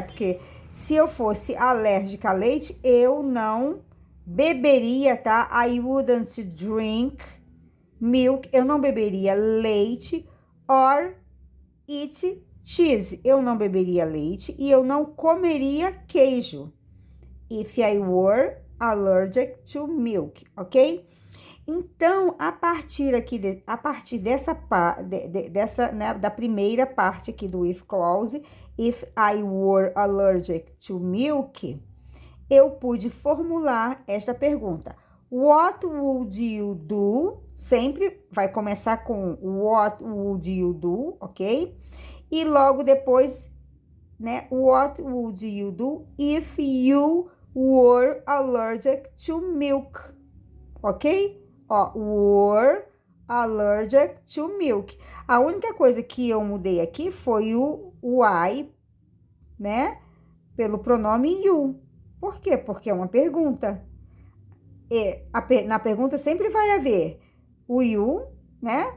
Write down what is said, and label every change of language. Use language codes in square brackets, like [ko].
[pt] Porque se eu fosse alérgica a leite, eu não beberia, tá? [en] I wouldn't drink milk, [pt] eu não beberia leite [en] or eat cheese. [pt] Eu não beberia leite e eu não comeria queijo. [en] If I were allergic to milk, ok? [pt] Então, a partir dessa, né, da primeira parte aqui do if clause, [en] if I were allergic to milk, [pt] eu pude formular esta pergunta. [en] What would you do? [pt] Sempre vai começar com [en] what would you do, ok? [pt] E logo depois, né? [en] What would you do if you were allergic to milk? Ok? Ó, were allergic to milk. [pt] A única coisa que eu mudei aqui foi o I, né? Pelo pronome you. Por quê? Porque é uma pergunta. Na pergunta sempre vai haver o you, né?